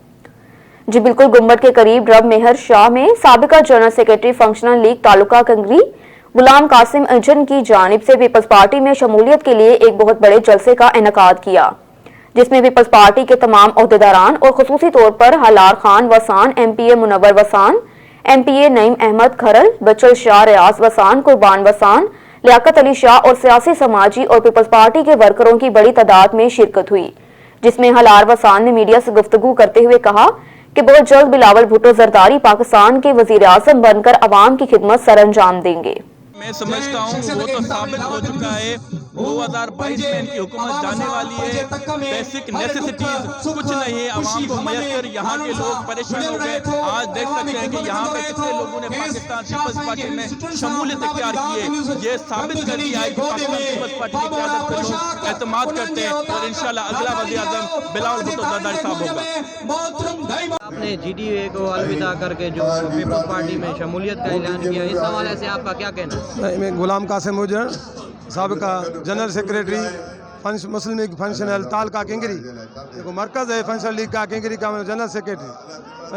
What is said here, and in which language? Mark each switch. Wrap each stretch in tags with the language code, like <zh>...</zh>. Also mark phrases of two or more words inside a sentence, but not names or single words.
<ur>جی بالکل، گنبد کے قریب درب مہر شاہ میں سابقہ</ur> <en>General Secretary</en> <ur>فنکشنل لیگ تعلقہ کنگری غلام قاسم انجن کی جانب سے پیپلز پارٹی میں شمولیت کے لیے ایک بہت بڑے جلسے کا انعقاد کیا، جس میں پیپلز پارٹی کے تمام عہدیداران اور خصوصی طور پر ہالار خان وسان، MPA منور وسان، MPA نعیم احمد کھرل، بچل شاہ، ریاض وسان، قربان وسان، لیاقت علی شاہ اور سیاسی، سماجی اور پیپلز پارٹی کے ورکروں کی بڑی تعداد میں شرکت ہوئی، جس میں ہالار وسان نے میڈیا سے گفتگو کرتے ہوئے کہا کہ بہت جلد بلاول بھٹو زرداری پاکستان کے وزیر اعظم بن کر عوام کی خدمت سرانجام دیں گے. میں سمجھتا ہوں وہ تو ثابت ہو چکا ہے۔ 2022 میں ان کی حکومت جانے والی ہے.</ur> <en>basic necessities</en> <ur>کچھ نہیں ہے عوام کو میسر. یہاں کے لوگ پریشان ہو گئے. آج دیکھ سکتے ہیں کہ یہاں پہ کتنے لوگوں نے پاکستان پیپلز پارٹی میں شمولیت اختیار کی ہے. یہ ثابت کر دیا ہے کہ پاکستان پیپلز پارٹی کی قیادت پہ لوگ اعتماد کرتے ہیں اور انشاءاللہ اگلا وزیر اعظم بلاول بھٹو زرداری صاحب ہوگا. آپ نے GDA کو الوداع کر کے جو پیپلز پارٹی میں شمولیت کا اعلان کیا، اس حوالے سے آپ کا کیا کہنا ہے? میں غلام قاسم مجر سابقہ</ur> <en>General Secretary</en> <ur>مسلم لیگ فنکشنل تعلقہ کنگری، دیکھو مرکز ہے فنکشنل لیگ کا کنگری کا، میں</ur> <en>General Secretary.</en>